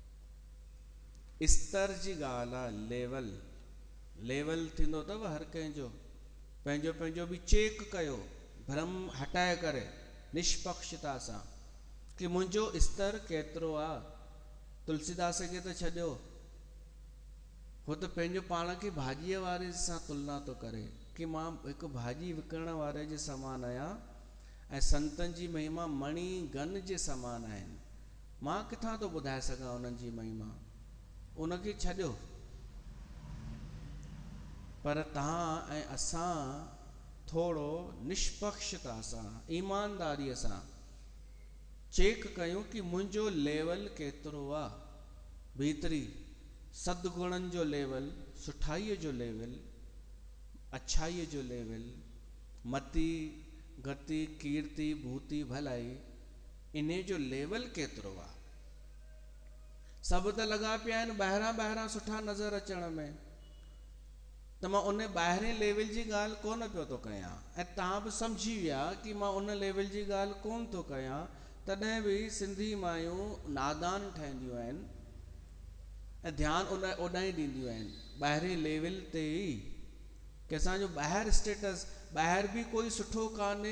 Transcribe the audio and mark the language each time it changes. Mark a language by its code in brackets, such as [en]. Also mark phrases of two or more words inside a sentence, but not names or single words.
[sd] स्तर जी ॻाल्हि आहे लेवल थींदो अथव हर कंहिंजो पंहिंजो पंहिंजो बि चेक कयो भ्रम हटाए करे निष्पक्षता सां कि मुंहिंजो स्तर केतिरो आहे। तुलसीदास खे त छॾियो हो त पंहिंजो पाण खे भाॼीअ वारे सां तुलना थो करे कि मां हिकु भाॼी विकिणण वारे जे समान आहियां ऐं संतनि जी महिमा मणि गन जे समान आहिनि। मां किथां थो ॿुधाए सघां उन्हनि जी महिमा उनखे छॾियो। पर तव्हां ऐं असां थोरो निष्पक्षता सां ईमानदारीअ सां चेक कयूं कि मुंहिंजो लेवल केतिरो आहे भीतरी सदगुणनि जो लेवल सुठाईअ जो लेवल अच्छाईअ जो लेवल [awa] मति गति कीर्ति भूति भलाई [sd] इन जो लेवल केतिरो आहे। सभु त लॻा पिया आहिनि ॿाहिरां सुठा नज़र अचण में त मां उन ॿाहिरें लेवल जी ॻाल्हि कोन पियो थो कयां ऐं तव्हां बि सम्झी विया कि मां उन लेवल जी ॻाल्हि कोन थो कयां तॾहिं बि सिंधी मायूं नादान ठहंदियूं आहिनि ऐं ध्यानु ओॾां ई ॾींदियूं आहिनि ॿाहिरें लेवल ते ई कि असांजो ॿाहिरि स्टेटस ॿाहिरि बि कोई सुठो कान्हे।